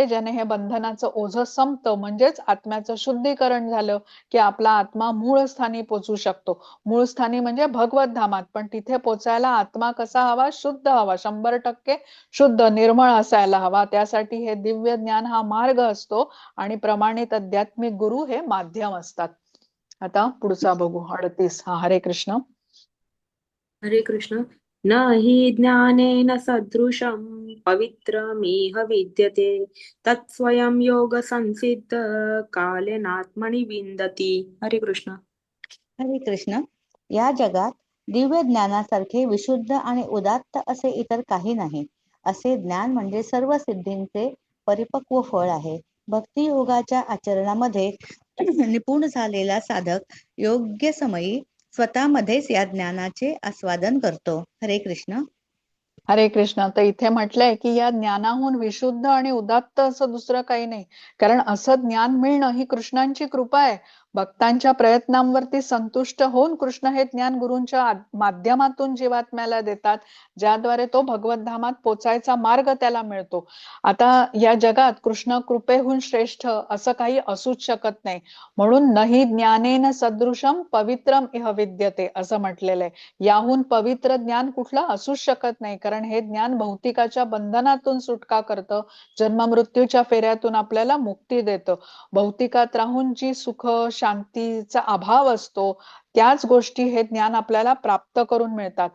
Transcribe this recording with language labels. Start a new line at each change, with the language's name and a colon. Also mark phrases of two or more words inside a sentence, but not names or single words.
Marathi: ज्याने हे बंधनाचं ओझं संपतं. म्हणजेच आत्म्याचं शुद्धीकरण झालं की आपला आत्मा मूळ स्थानी पोचू शकतो. मूळ स्थानी म्हणजे भगवत धामात. पण तिथे पोचायला आत्मा कसा हवा? शुद्ध हवा. 100% शुद्ध निर्मळ असायला हवा. त्यासाठी हे दिव्य ज्ञान हा मार्ग असतो आणि प्रमाणित आध्यात्मिक गुरु हे माध्यम असतात. आता पुढचा बघू. 38. हरे कृष्ण. हरे कृष्ण.
Sanskrit: न हि ज्ञानेन सदृशं पवित्रमिह विद्यते तत्स्वयं योग संसिद्ध कालेनात्मनि विन्दति.
Marathi: हरे कृष्ण. हरे कृष्ण. या जगात दिव्य ज्ञानासारखे विशुद्ध आणि उदात्त असे इतर काही नाही. असे ज्ञान म्हणजे सर्व सिद्धींचे परिपक्व फळ आहे. भक्ती योगाच्या आचरणामध्ये निपुण झालेला साधक योग्य समयी स्वतःमध्येच या ज्ञानाचे आस्वादन करतो. हरे कृष्ण. हरे कृष्ण. तर इथे म्हटलंय की या ज्ञानाहून विशुद्ध आणि उदात्त असं दुसरं काही नाही. कारण असं ज्ञान मिळणं ही कृष्णांची कृपा आहे. भक्तांच्या प्रयत्नांवरती संतुष्ट होऊन कृष्ण हे ज्ञान गुरूंच्या माध्यमातून जीवात्म्याला देतात, ज्याद्वारे तो भगवत धामात पोचायचा मार्ग त्याला मिळतो. आता या जगात कृष्ण कृपेहून श्रेष्ठ असं काही असूच शकत नाही. म्हणून
Sanskrit: नही ज्ञानेन सदृशम पवित्रम इह विद्यते
Marathi: असं म्हटलेलं आहे. याहून पवित्र ज्ञान कुठलं असूच शकत नाही. कारण हे ज्ञान भौतिकाच्या बंधनातून सुटका करतं. जन्म मृत्यूच्या फेऱ्यातून आपल्याला मुक्ती देतं. भौतिकात राहून जी सुख शांतीचा अभाव असतो त्याच गोष्टी हे ज्ञान आपल्याला प्राप्त करून मिळतात.